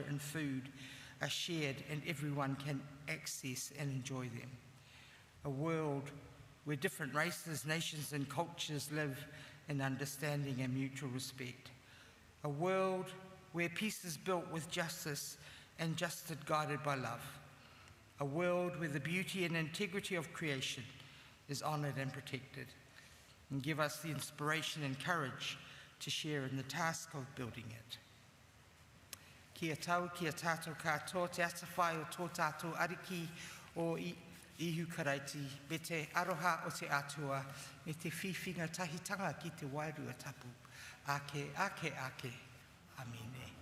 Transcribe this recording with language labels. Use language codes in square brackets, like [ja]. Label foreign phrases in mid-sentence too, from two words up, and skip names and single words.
[en] and food are shared and everyone can access and enjoy them, a world where different races, nations and cultures live in understanding and mutual respect, a world where peace is built with justice and justice guided by love, a world where the beauty and integrity of creation is honoured and protected, and give us the inspiration and courage to share in the task of building it. [mi] Kia tau, kia tātou katoa, te atawhai o tō tātou ariki o ihu karaiti, me te aroha o te atua, me te whiwhinga tahitanga ki te wairua tapu. Ake, ake, ake. Amine.